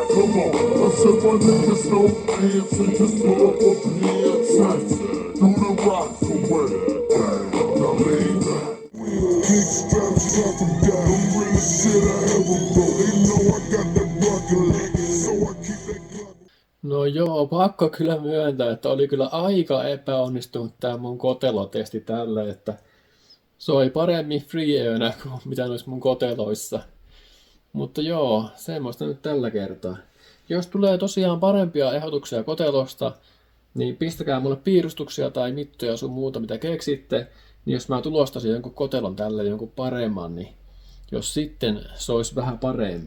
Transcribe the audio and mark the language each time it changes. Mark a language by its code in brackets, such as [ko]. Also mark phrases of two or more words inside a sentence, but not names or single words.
[en] Come on, I said my niggas don't pants, we just pull up a pants and do the rock away. Now lean back. Big straps drop them down, the realest shit I ever wrote. They know I got that bucket, so I keep that Glock. [fi] No joo, pakko kyllä myöntää, että oli kyllä aika epäonnistunut tää mun kotelotesti tällä, että soi paremmin FreeEönä kuin mitä noissa mun koteloissa. Mutta joo, semmoista nyt tällä kertaa. Jos tulee tosiaan parempia ehdotuksia kotelosta, niin pistäkää mulle piirustuksia tai mittoja sun muuta mitä keksitte, niin jos mä tulostasin jonkun kotelon tälle jonkun paremman, niin jos sitten se olisi vähän paremmin.